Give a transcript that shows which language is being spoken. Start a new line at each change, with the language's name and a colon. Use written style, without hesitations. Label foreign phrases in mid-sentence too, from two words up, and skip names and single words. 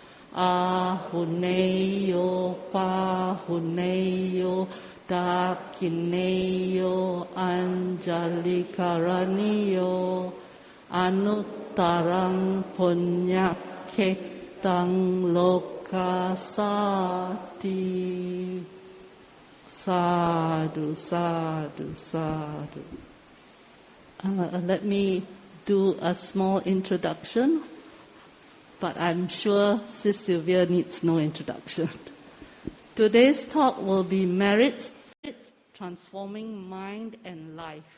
Pali: ahuneyo pahuneyo Dakineyo Anjalikaraniyo Anuttarang Punyaketang Lokasati. Sadhu, sadhu, sadhu.
English: Let me do a small introduction, but I'm sure Sis Sylvia needs no introduction. Today's talk will be merits transforming mind and life.